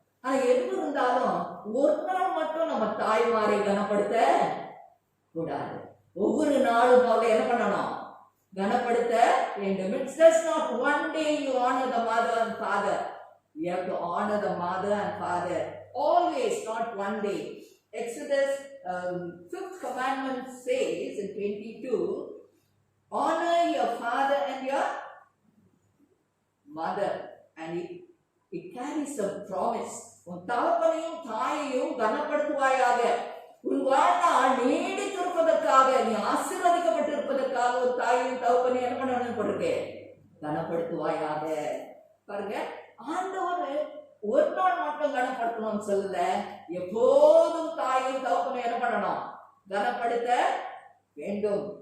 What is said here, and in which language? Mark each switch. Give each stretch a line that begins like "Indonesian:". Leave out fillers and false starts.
Tamil: ஆனா எது இருந்தாலும் ஒரு நாள் மட்டும் நம்ம தாய்மாரை கனப்படுத்த கூடாது. ஒவ்வொரு நாளும் அவங்க என்ன பண்ணணும், கனப்படுத்த வேண்டும்.
English: It's just not one day you honor the mother and father. You have to honor the mother and father always, not one day. Exodus 5th commandment says in 22, honor your father and your mother, and it carries a promise.
Tamil: உன் தகப்பனையும் தாயையும் கனப்படுத்துவாயாக, உன் வாழ்நாள் நீடித்திருப்பதற்காக, நீ ஆசீர்வதிக்கப்பட்டிருப்பதற்காக ஒரு தாயையும் தகப்பனையும் என்ன பண்ணணும் போட்டிருக்கு, கனப்படுத்துவாயாக. பாருங்க, ஆண்டவர் ஒரு நாள் மட்டும் கனப்படுத்தணும்னு சொல்லல, எப்போதும் தாயும் தகப்பனையும் என்ன பண்ணணும், கனப்படுத்த வேண்டும்.